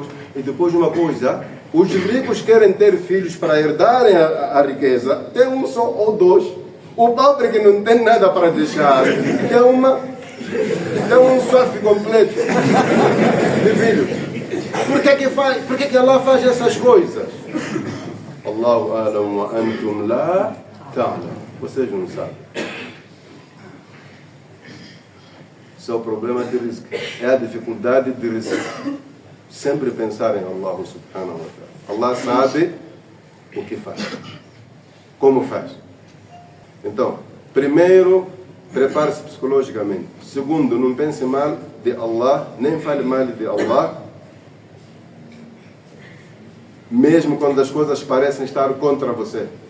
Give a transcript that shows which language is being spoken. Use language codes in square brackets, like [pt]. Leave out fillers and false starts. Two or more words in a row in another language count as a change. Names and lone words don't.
[pt] E depois uma coisa, os ricos querem ter filhos para herdarem a riqueza. Tem um só ou dois. O pobre que não tem nada para deixar, tem um sofá completo de filhos. Por que Allah faz essas coisas? [ar] الله أعلم وأنتم لا تعلم. [pt] Vocês não sabem. Isso é o problema de risco. É a dificuldade de risco. Sempre pensar em [ar] الله سبحانه وتعالى. [pt] Allah sabe o que faz. Como faz. Então, primeiro, prepare-se psicologicamente. Segundo, não pense mal de Allah, nem fale mal de Allah, mesmo quando as coisas parecem estar contra você.